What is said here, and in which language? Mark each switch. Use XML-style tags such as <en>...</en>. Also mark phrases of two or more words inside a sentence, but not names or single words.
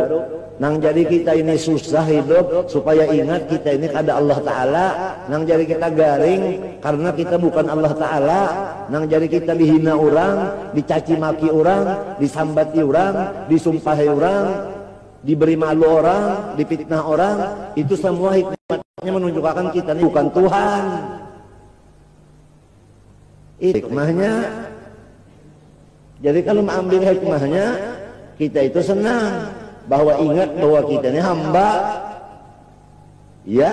<bjn>Nang jadi kita ini susah hidup supaya ingat kita ini kada Allah Ta'ala. Nang jadi kita garing karena kita bukan Allah Ta'ala. Nang jadi kita dihina orang, dicaci maki orang, disambati orang, disumpahi orang, diberi malu orang, dipitnah orang.</bjn> <id>Itu semua hikmahnya menunjukkan kita ini bukan Tuhan. Hikmahnya, jadi kalau mengambil hikmahnya, kita itu senang bahwa ingat bahwa kita ini hamba. Ya,</id>